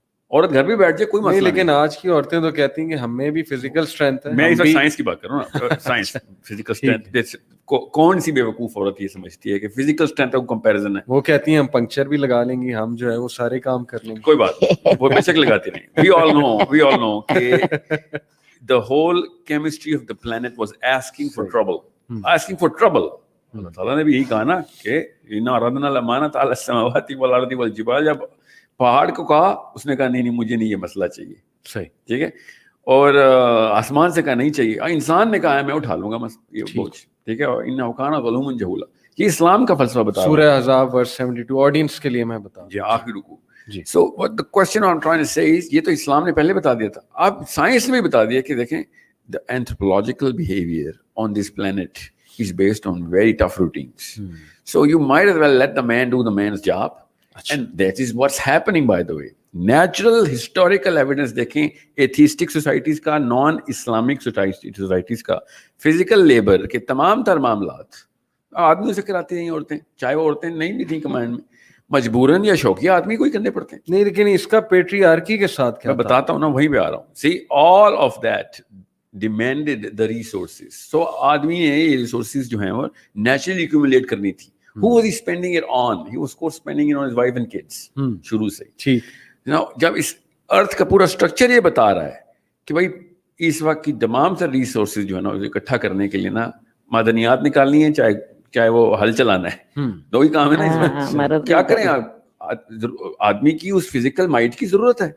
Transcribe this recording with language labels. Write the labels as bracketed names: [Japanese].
[Urdu] عورت گھر بھی بیٹھ جائے کوئی مسئلہ نہیں, لیکن آج کی عورتیں تو کہتی ہیں کہ ہمیں بھی فزیکل اسٹرینتھ ہے. میں اس وقت سائنس کی بات کر رہا ہوں نا, سائنس فزیکل اسٹرینتھ. کون سی بیوقوف عورت یہ سمجھتی ہے کہ فزیکل اسٹرینتھ کا کمپیریزن ہے. وہ کہتی ہیں ہم پنکچر بھی لگا لیں گی, ہم جو ہے وہ سارے کام کر لیں گے. کوئی بات نہیں, وہ بے شک لگاتی نہیں. [English] We all know کہ the whole chemistry of the planet was asking for trouble. [Urdu] اللہ تعالیٰ نے بھی یہی کہا نا کہ [Arabic] اِنَّا عَرَضْنَا الْأَمَانَةَ عَلَى السَّمَاوَاتِ وَالْأَرْضِ وَالْجِبَالِ. [Urdu] جب پہاڑ کو کہا, اس نے کہا نہیں مجھے نہیں یہ مسئلہ چاہیے. صحیح, ٹھیک ہے, اور آسمان سے کہا نہیں چاہیے, انسان نے کہا ہے میں اٹھا لوں گا یہ بوجھ. ٹھیک ہے, اور [Arabic] اِنَّهُ كَانَ ظَلُومًا جَهُولًا. [Urdu] یہ اسلام کا فلسفہ بتا رہا ہے. سورہ احزاب ورس 72 آڈینس کے لیے میں بتا جی آخری رکوع. [English] So what the question I'm trying to say is, [Urdu] یہ تو اسلام نے پہلے بتا دیا تھا, اب سائنس نے بھی بتا دیا کہ دیکھیں [English] the anthropological behavior on this planet is based on very tough routines. So you might as well let the man do the man's job. And that is what's happening, by the way. Natural historical evidence [Urdu] دیکھیں, [English] atheistic societies [Urdu] کا, [English] non-Islamic societies [Urdu] کا, [English] physical labor [Urdu] کے تمام تر معاملات آدمیوں سے کراتی ہیں عورتیں, چاہے وہ عورتیں نہیں بھی تھیں کمانڈ میں, مجبوراً یا شوقیہ آدمی کو ہی کرنے پڑتے ہیں. نہیں, لیکن اس کا پیٹریارکی کے ساتھ کیا میں بتاتا ہوں نا, وہیں پہ آ رہا ہوں. [English] See, all of that demanded the resources. [Urdu] So آدمی نے یہ ریسورسز جو ہیں وہ نیچرلی ایکومولیٹ کرنی تھی. [English] Who was he spending it on? He was of course spending it on his wife and kids. [Urdu] شروع سے. ٹھیک, جب اس ارتھ کا پورا اسٹرکچر یہ بتا رہا ہے کہ بھائی اس وقت کی تمام تر ریسورسز جو ہے نا اکٹھا کرنے کے لیے نا معدنیات نکالنی ہے, چاہے وہ ہل چلانا ہے, دو ہی کام ہے نا اس میں. کیا کریں آدمی کی اس فزیکل مائنڈ کی ضرورت ہے.